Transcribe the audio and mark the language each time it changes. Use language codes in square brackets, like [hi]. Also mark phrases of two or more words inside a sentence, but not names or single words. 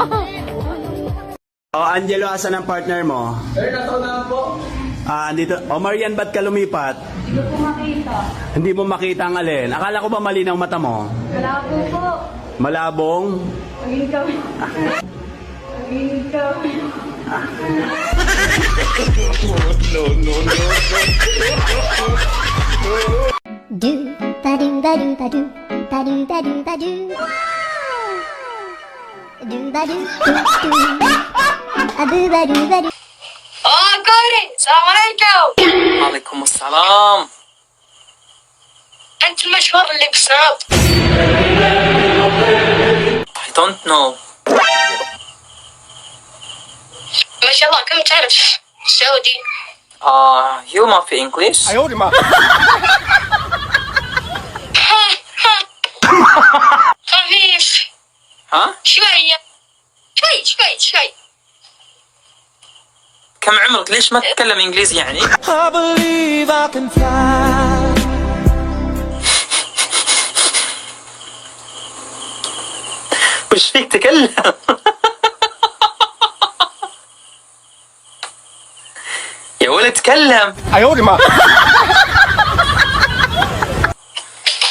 [tl] Oh, Angelo, asan ang partner mo? Sir, nasa na po. Andito. O, Marian, ba't ka lumipat? Hindi ko makita. Hindi mo makita ang alin. Akala ko ba malinaw mata mo? Malabo po. Malabong? Pagingin kami. Pagingin kami. Do ba do ba do ba do ba do ba do ba do. Do ba do do do. Abu ba do ba do. Oh, Gori! [ar] Assalamualaikum! وعليكم السلام. أنت المشهور اللي بسناب. [en] I don't know. [ar] ما شاء الله كم تعرف سعودي؟ You ما في English? [tl] Ayaw, di ma. [ar] خفيف. ها؟ شوية. شوي. كم عمرك؟ ليش ما تتكلم إنجليزي يعني؟ [en] I believe I can fly. [ar] وش فيك تكلم؟ يا ولد تكلم. [tl] Ayaw, di ma.